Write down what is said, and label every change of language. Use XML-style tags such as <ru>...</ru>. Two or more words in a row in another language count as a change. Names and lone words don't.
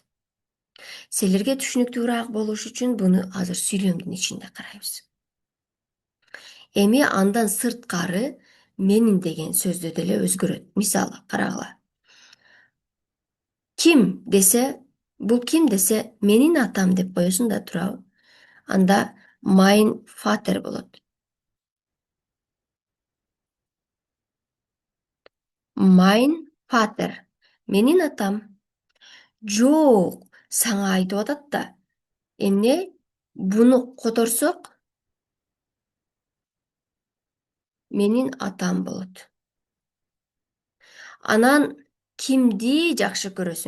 <ky>Силерге түшүнүктүүрөөк болуш үчүн буну азыр сүйлөмдүн ичинде карайбыз. Эми андан сырткары менин деген сөздү деле өзгөрөт. Мисалы, карагыла. Ким десе, бул ким десе, менин атам деп коесуң да турабы? Анда</ky> <de>mein Vater</de> <ky>болот.</ky> <de>Mein Vater.</de> <ky>Менин атам. Жок, сага айтып атат да. Эмне? Буну которсок, менин атам болот. Анан кимди жакшы көрөсүң?</ky>